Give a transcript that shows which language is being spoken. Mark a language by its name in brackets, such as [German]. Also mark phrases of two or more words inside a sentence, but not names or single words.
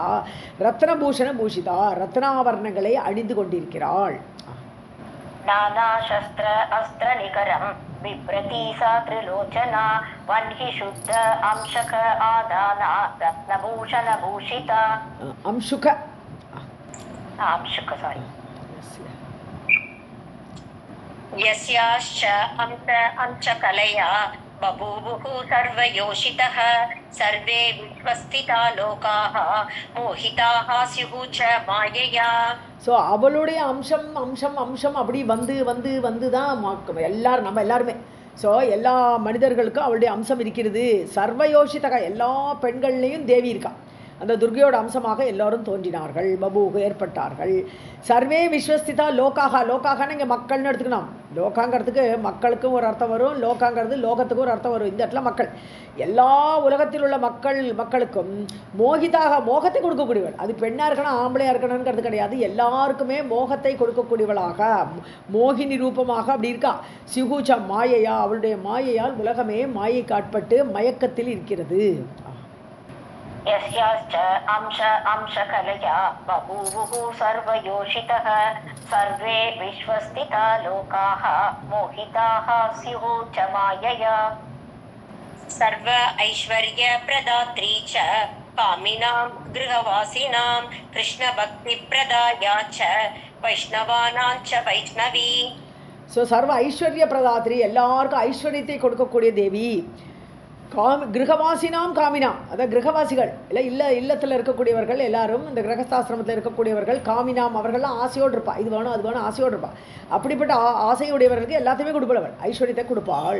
[Sanskrit] रत्नभूषण भूषिता, [Tamil] ரத்னாவரணங்களை அணிந்து கொண்டிருக்கிறாள். [Sanskrit] नाना शस्त्र अस्त्र निकरं बिभ्रती सा त्रिलोचना वह्नि शुद्ध अंशुक आधाना रत्नभूषण भूषिता. அம்சுக [Tamil] சாரி. [Sanskrit] यस्याश्च अंशकलया बभूवुः सर्वयोषितः सर्वे विश्वस्थिता लोकाः मोहिताः स्युः च मायया. [Tamil] ஸோ அவளுடைய அம்சம் அம்சம் அம்சம் அப்படி வந்து வந்து வந்து தான் எல்லாரும் நம்ம எல்லாருமே. ஸோ எல்லா மனிதர்களுக்கும் அவளுடைய அம்சம் இருக்கிறது. சர்வயோஷிதக, எல்லா பெண்கள்லேயும் தேவி இருக்கா. அந்த துர்கையோட அம்சமாக எல்லோரும் தோன்றினார்கள், பபூகு ஏற்பட்டார்கள். [Sanskrit] सर्वे विश्वस्थिता लोकाः, [Tamil] லோகாகான்னு இங்கே மக்கள்னு எடுத்துக்கணும். லோகாங்கிறதுக்கு மக்களுக்கும் ஒரு அர்த்தம் வரும், லோகாங்கிறது லோகத்துக்கும் ஒரு அர்த்தம் வரும். இந்த இடத்துல மக்கள், எல்லா உலகத்தில் உள்ள மக்களுக்கும் மோகிதாக, மோகத்தை கொடுக்கக்கூடியவள். அது பெண்ணாக இருக்கணும் ஆம்பளையாக இருக்கணுங்கிறது கிடையாது, எல்லாருக்குமே மோகத்தை கொடுக்கக்கூடியவளாக, மோகினி ரூபமாக அப்படி இருக்கா. [Sanskrit] स्युश्च मायया, [Tamil] அவளுடைய மாயையால் உலகமே மாயை காட்பட்டு மயக்கத்தில் இருக்கிறது. [Sanskrit] यस्याश्च अंशकलया बभूवुः सर्वयोषितः सर्वे विश्वस्थिता लोकाः मोहिताः स्युः च मायया. सर्व ऐश्वर्य प्रदात्री च कामिनां गृहवासिनां कृष्णभक्ति प्रदाया च वैष्णवानां च वैष्णवी. [Tamil] ஸோ [Sanskrit] सर्व ऐश्वर्य प्रदात्री, [Tamil] எல்லாருக்கும் ஐஸ்வர்யத்தை கொடுக்கக்கூடிய தேவி. [Sanskrit] गृहवासिनां कामिनां, [Tamil] அதாவது கிரகவாசிகள் இல்லத்தில் இருக்கக்கூடியவர்கள் எல்லாரும், இந்த கிரகஸ்தாசிரமத்தில் இருக்கக்கூடியவர்கள் காமினாம், அவர்கள்லாம் ஆசையோடு இருப்பா. இது வேணும் அது வேணும் ஆசையோடு இருப்பா. அப்படிப்பட்ட ஆசையுடையவர்களுக்கு எல்லாத்தையுமே கொடுப்பவள், ஐஸ்வர்யத்தை கொடுப்பாள்.